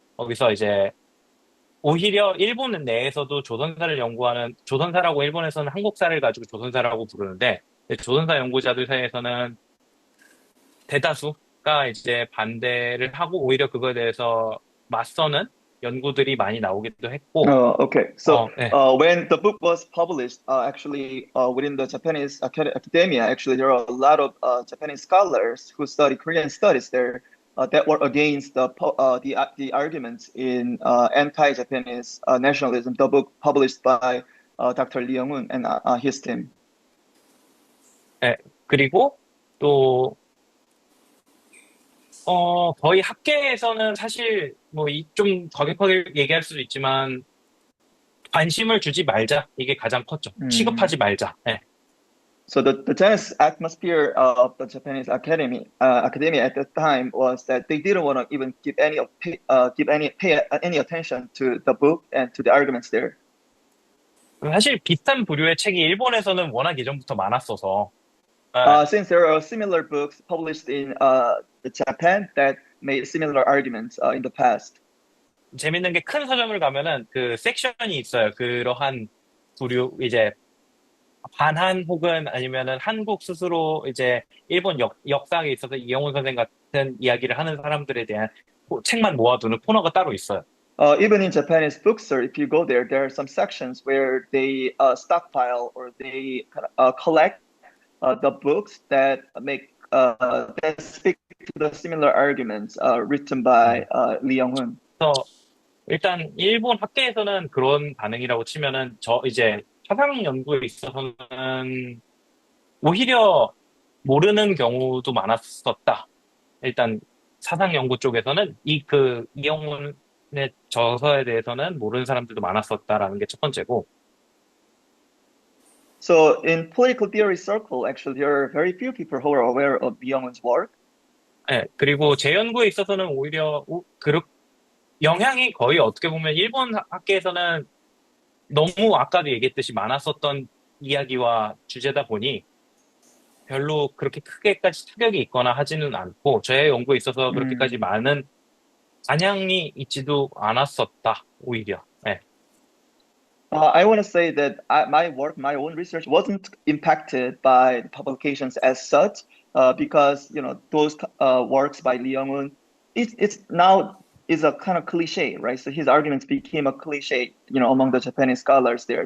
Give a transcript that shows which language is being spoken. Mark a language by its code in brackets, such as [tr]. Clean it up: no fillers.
[ko] 거기서 이제 오히려 일본 내에서도 조선사라고 일본에서는 한국사를 가지고 조선사라고 부르는데, 조선사 연구자들 사이에서는 대다수가 이제 반대를 하고 오히려 그거에 대해서 맞서는 연구들이 많이 나오기도 했고, [en] Oh, okay. So, [ko] 네. [en] when the book was published, actually, within the Japanese academia, actually, there are a lot of Japanese scholars who study Korean studies there that were against the arguments in anti-Japanese nationalism. The book published by Dr. Lee Young-un and his team. [ko] 네. 그리고 또 거의 학계에서는 사실 뭐 좀 과격하게 얘기할 수도 있지만 관심을 주지 말자. 이게 가장 컸죠. 취급하지 말자. 네. [en] So the tense atmosphere of the Japanese academia at that time was that they didn't want to even give pay any attention to the book and to the arguments there. [ko] 사실 비슷한 부류의 책이 일본에서는 워낙 예전부터 많았어서 [en] Since there are similar books published in Japan that made similar arguments in the past. [ko] 재밌는 게 큰 서점을 가면은 그 섹션이 있어요. 그러한 부류 이제 반한 혹은 아니면은 한국 스스로 이제 일본 역사학에 있어서 이영훈 선생 같은 이야기를 하는 사람들에 대한 책만 모아두는 코너가 따로 있어요. [en] Even in Japanese bookstore, if you go there, there are some sections where they stockpile or they collect the books that that speak to the similar arguments written by Lee Young-hun. [ko] 그래서 일단 일본 학계에서는 그런 반응이라고 치면은 이제 사상 연구에 있어서는 오히려 모르는 경우도 많았었다. 일단 사상 연구 쪽에서는 이영훈의 저서에 대해서는 모르는 사람들도 많았었다라는 게 첫 번째고. [en] So in political theory circle, actually, there are very few people who are aware of Lee Young-hun's work. [ko] 네, 그리고 제 연구에 있어서는 오히려 영향이 거의 어떻게 보면 일본 학계에서는 너무 아까도 얘기했듯이 많았었던 이야기와 주제다 보니 별로 그렇게 크게까지 타격이 있거나 하지는 않고 저의 연구에 있어서 그렇게까지 많은 반향이 있지도 않았었다, 오히려. 네. [en] I want to say that my own research wasn't impacted by the publications as such, because those works by Lee Young-hun, it's now is a kind of cliche, right? So his arguments became a cliche, among the Japanese scholars there.